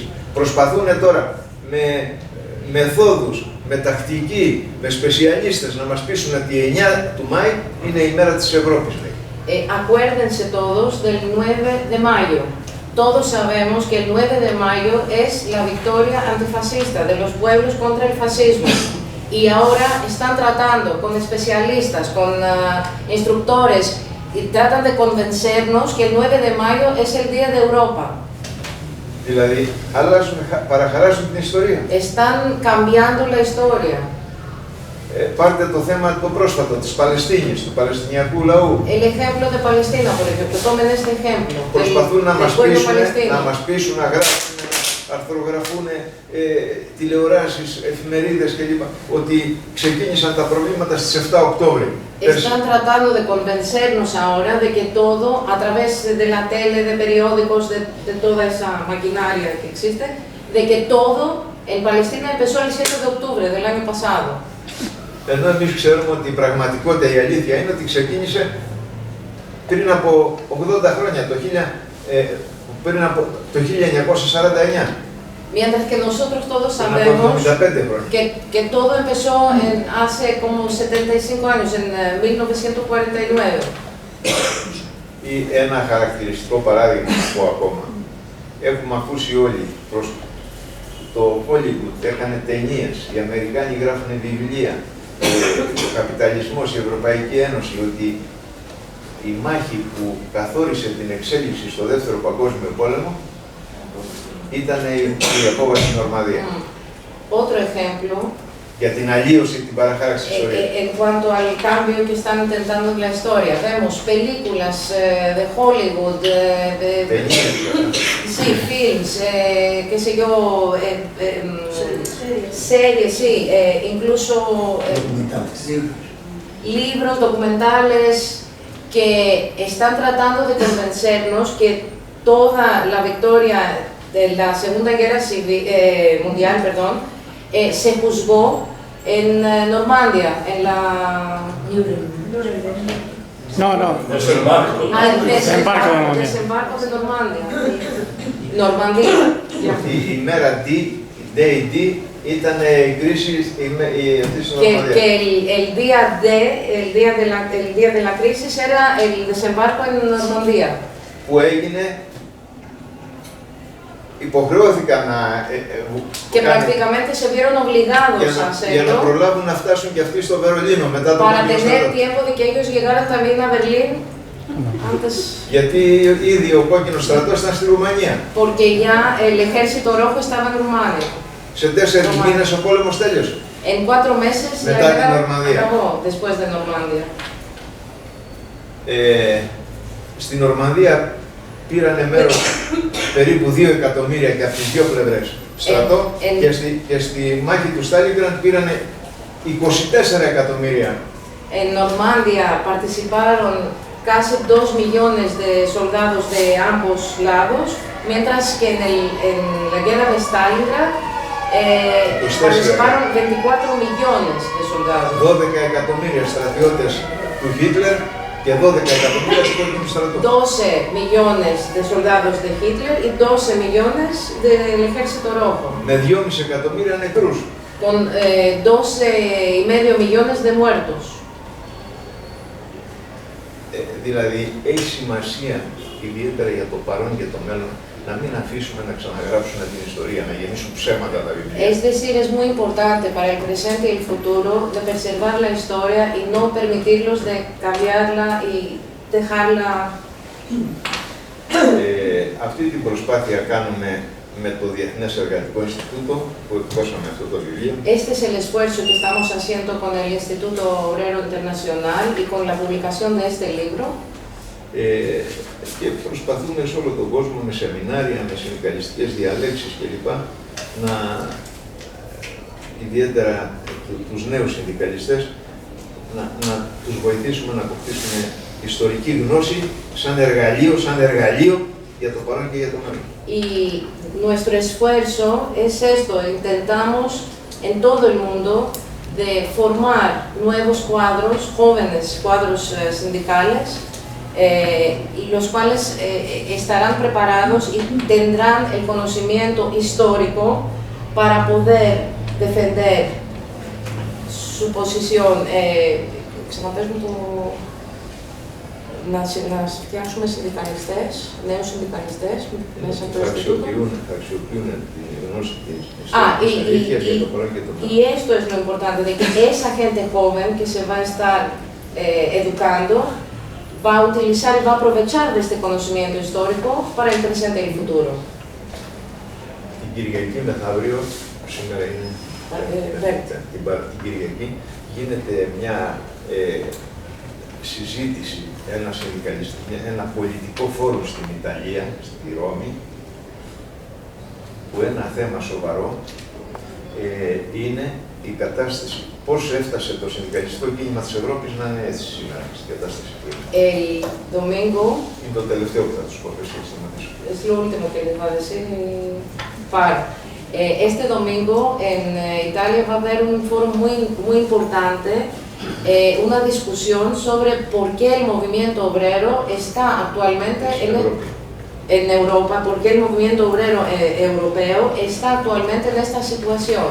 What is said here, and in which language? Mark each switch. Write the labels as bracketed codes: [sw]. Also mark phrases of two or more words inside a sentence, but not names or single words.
[el] Προσπαθούν τώρα με μεθόδους, με τακτική, με σπεσιαλίστες να μας πείσουν ότι 9 του Μάη είναι η μέρα της Ευρώπης. [es] Acuérdense todos del 9 de mayo. Todos sabemos que el 9 de mayo es la victoria antifascista de los pueblos contra el fascismo. Y ahora están tratando con especialistas, con instructores, y tratan de convencernos que el 9 de mayo es el Día de Europa. [el] Δηλαδή, αλλάζουν, παραχαράσουν την ιστορία. [es] Están cambiando la historia. [el] Πάρτε το θέμα το πρόσφατο της Παλαιστίνης, του Παλαιστινιακού λαού. [es] El ejemplo de Palestina, por ejemplo, tomen este ejemplo. [el] Προσπαθούν να μας [es] pueblo [el] πείσουν, [es] palestino. [el] να μας πείσουν, να γράψουν, αρθρογραφούν τηλεοράσεις, εφημερίδες κλπ. Ότι ξεκίνησαν τα προβλήματα στις 7 Οκτώβρη. [es] Están tratando de convencernos ahora de que todo, a través de la tele, de periódicos, de toda esa maquinaria que existe, de que todo en Palestina empezó el 7 de octubre del año pasado. [el] Ενώ εμείς ξέρουμε ότι η πραγματικότητα, η αλήθεια είναι ότι ξεκίνησε πριν από 80 χρόνια, πριν από το 1949. [es] Mientras que nosotros todos sabemos que todo empezó hace como 75 años, en 1949. [el] Ή ένα χαρακτηριστικό παράδειγμα που πω ακόμα. Έχουμε ακούσει όλοι προς το Hollywood, έκανε ταινίες, οι Αμερικάνοι γράφουν βιβλία, ο καπιταλισμός, η Ευρωπαϊκή Ένωση, ότι η μάχη που καθόρισε την εξέλιξη στο Δεύτερο Παγκόσμιο Πόλεμο ήταν η απόβαση στην Νορμανδία. [es] Otro ejemplo. [el] Για την αλλίωση, την παραχάραξη της ιστορίας. [es] En cuanto al cambio que están intentando en la historia, vemos películas de Hollywood, sí, films, qué sé yo, series, sí, incluso libros, documentales, que están tratando de convencernos que toda la victoria de la Segunda Guerra Mundial, perdón, se juzgó en Normandia, en la... No. Desembarco. Desembarco de Normandia. Normandía. [el] Η μέρα D, [en] Day D, [el] ήταν η κρίση στη Νορμανδία. [es] Que el día de la crisis era el desembarco en Normandía. [el] Που έγινε, υποχρεώθηκαν να [es] que prácticamente se vieron obligados a [el] για να [es] hacerlo [el] προλάβουν να φτάσουν και αυτοί στο Βερολίνο μετά το [es] para [el] Παγκόσμιο [es] tener [el] Στρατό. [es] tiempo de que ellos llegaran también a Berlín antes, [el] Γιατί ήδη ο κόκκινος στρατός ήταν στη Ρουμανία. [es] porque ya el ejército rojo estaba en Rumania. [el] Σε 4 μήνες ο πόλεμος τέλειωσε. [es] En 4 meses la [el] Μετά την [es] guerra [el] Νορμανδία. [es] acabó después de Normandía. [el] Στην Νορμανδία πήρανε μέρος περίπου 2 εκατομμύρια και από τις δύο πλευρές στρατό και στη μάχη του Στάλινγκραντ πήρανε 24 εκατομμύρια. [es] En Normandía participaron casi 2 millones de soldados de ambos lados, mientras que en la guerra de Stalingrad participaron 24 millones de soldados. [el] 12 εκατομμύρια στρατιώτες του Χίτλερ και 12 εκατομμύρια του κόκκινου στρατού. [es] 12 millones de soldados de Hitler y 12 millones del ejército rojo. [el] Με 2,5 εκατομμύρια νεκρούς. [es] Con 12,5 millones de muertos. [el] Δηλαδή, έχει σημασία ιδιαίτερα για το παρόν και το μέλλον να μην αφήσουμε να ξαναγράψουν την ιστορία, να γεννήσουν ψέματα τα βιβλία. [es] Es decir, es muy importante para el presente y el futuro de preservar la historia y no permitirlos de cambiarla y dejarla. [el] Αυτή την προσπάθεια κάνουμε με το Διεθνές Εργατικό Ινστιτούτο που εκδώσαμε αυτό το βιβλίο. [es] Este es el esfuerzo que estamos haciendo con el Instituto Obrero Internacional y con la publicación de este libro. [el] Και προσπαθούμε σε όλο τον κόσμο με σεμινάρια, με συνδικαλιστικές διαλέξεις κλπ. Να ιδιαίτερα τους νέους συνδικαλιστές να τους βοηθήσουμε να αποκτήσουν ιστορική γνώση σαν εργαλείο για το παρόν και για το μέλλον. [es] Y nuestro esfuerzo es esto, intentamos en todo el mundo de formar nuevos cuadros, jóvenes cuadros sindicales, y los cuales estarán preparados y tendrán el conocimiento histórico para poder defender su posición. [el] Να φτιάξουμε συνδικαλιστές, νέους συνδικαλιστές μέσα από το Ινστιτούτο. Θα αξιοποιούν τη γνώση της αλήθειας για το παρόν και το μέλλον. [es] Y esto es lo importante, de que esa gente joven que se va a estar educando va a utilizar y va a aprovechar de este conocimiento histórico para el presente y el futuro. [el] Την Κυριακή μεθαύριο, που σήμερα είναι την Κυριακή, γίνεται μια συζήτηση, ένα πολιτικό φόρουμ στην Ιταλία, στη Ρώμη, που ένα θέμα σοβαρό είναι η κατάσταση, πώς έφτασε το συνδικαλιστικό κίνημα της Ευρώπης να είναι έτσι σήμερα, στην κατάσταση που είναι. [es] El domingo, [el] είναι το τελευταίο που θα τους πω, εσύ σταματήσω. [es] Es lo último que les va a decir Par. Este domingo en Italia va a haber un foro muy importante, una discusión sobre por qué el movimiento obrero está actualmente en Europa, por qué el movimiento obrero europeo está actualmente en esta situación.